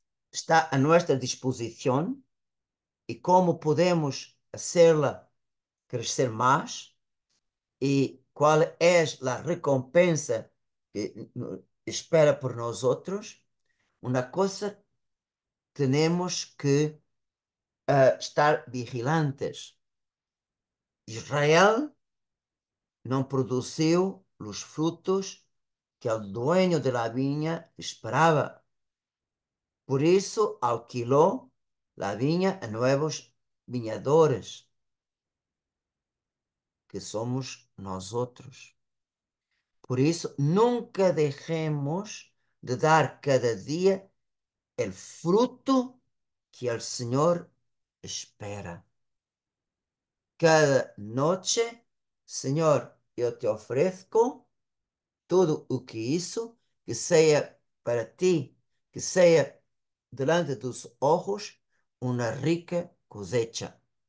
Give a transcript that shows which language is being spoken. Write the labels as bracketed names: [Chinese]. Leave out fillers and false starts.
[Spanish] está a nuestra disposición y cómo podemos hacerla crecer más y cuál es la recompensa que espera por nosotros, una cosa tenemos que estar vigilantes. [Portuguese] Israel não produziu os frutos que o [Spanish] dueño de la viña esperaba. [Portuguese] Por isso, [Spanish] alquiló la viña a nuevos viñadores, que somos nosotros. [Portuguese] Por isso, [Spanish] nunca dejemos de dar cada día el fruto que el Señor espera. Cada noche, Señor, [Portuguese] eu te ofereço tudo o que isso, que seja para ti, que seja delante dos [Spanish] ojos [Portuguese] uma rica [Spanish] cosecha.